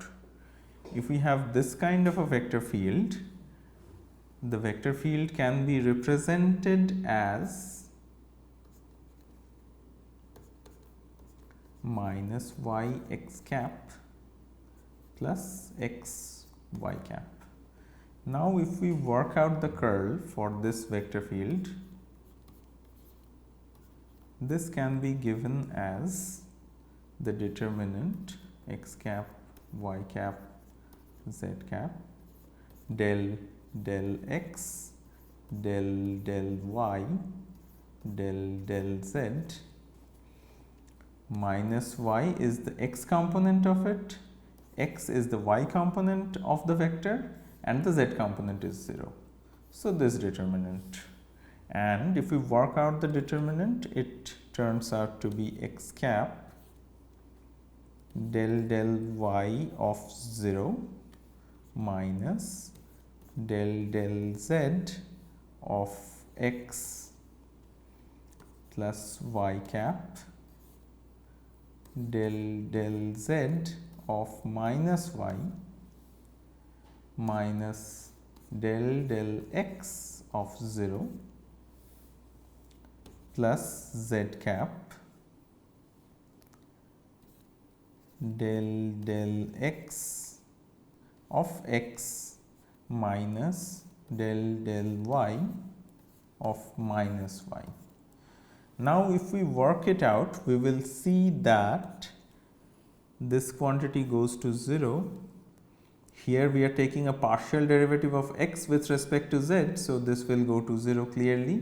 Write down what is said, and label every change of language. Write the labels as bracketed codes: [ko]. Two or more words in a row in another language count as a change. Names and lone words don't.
[en] If we have this kind of a vector field, the vector field can be represented as minus y x cap plus x y cap. Now if we work out the curl for this vector field, this can be given as the determinant x cap, y cap, z cap, del del x, del del y, del del z, minus y is the x component of it, x is the y component of the vector, and the z component is 0. So this determinant. And if we work out the determinant, it turns out to be x cap del del y of 0 minus del del z of x plus y cap del del z of minus y minus del del x of 0 plus z cap del del x of x minus del del y of minus y. Now if we work it out, we will see that this quantity goes to 0. Here we are taking a partial derivative of x with respect to z, so this will go to 0 clearly.